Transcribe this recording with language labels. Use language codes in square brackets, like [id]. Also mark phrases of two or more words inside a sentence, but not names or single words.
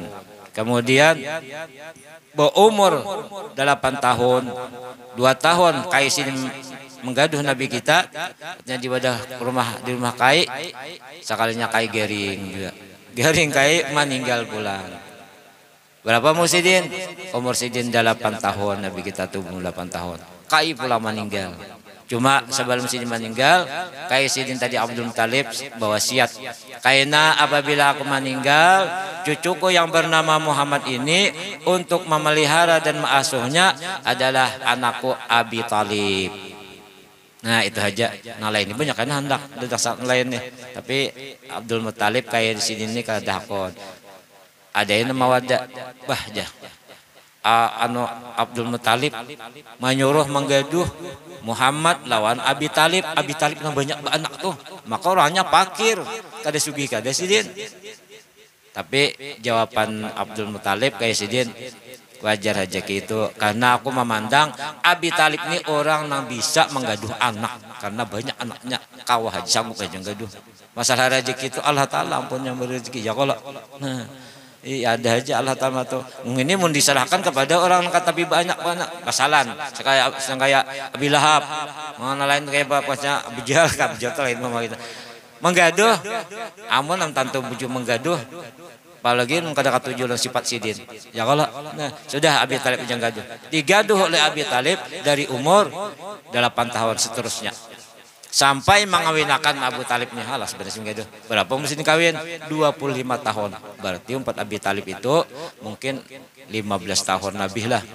[bjn] Kemudian berumur 8 tahun 2 tahun Kai Sidin menggaduh Nabi kita di rumah Kai sekalinya Kai garing Kai meninggal pula. Berapa umur Sidin? Umur Sidin 8 tahun Nabi kita tuh 8 tahun Kai pula meninggal. Cuma sebelum Sidin meninggal, Kai Sidin tadi Abdul Muttalib berwasiat, karena apabila aku meninggal, cucuku yang bernama Muhammad ini untuk memelihara dan mengasuhnya adalah anakku Abi Talib. Nah itu aja. Nah lain ini banyak kan hendak dasar lain nih. Tapi Abdul Muttalib Kai Sidin ini kada hakon. Ada yang nama wadah bahja. Abdul Muttalib menyuruh menggaduh Muhammad lawan Abi Talib. Abi Talib yang banyak anak tuh, maka orangnya fakir, kada sugih kada Sidin. Tapi jawaban Abdul Muttalib kayak Sidin wajar aja gitu, karena aku memandang Abi Talib ini orang yang bisa menggaduh anak karena banyak anaknya kawah aja sanggup aja gaduh. Masalah rezeki itu Allah Taala ampun yang berezeki ya kalau. Nah Iya ada aja Allah Ta'ala tuh. Ini mau diserahkan kepada orang tapi banyak kesalahan. Kayak Abi Lahab, mana lain kayak bapaknya Abi Jahal, Abi Jahal lain mama kita. Menggaduh, amun am tantu bujuk menggaduh. Apalagi kada katujuh sifat sidin. Ya kalau nah, sudah Abi Talib yang gaduh. Digaduh oleh Abi Talib dari umur 8 tahun seterusnya. Sampai mengawinakan Abu Talib nih halas beres berapa mesti kawin 25 tahun berarti umpat Abi Talib itu mungkin 15 tahun lebih lah.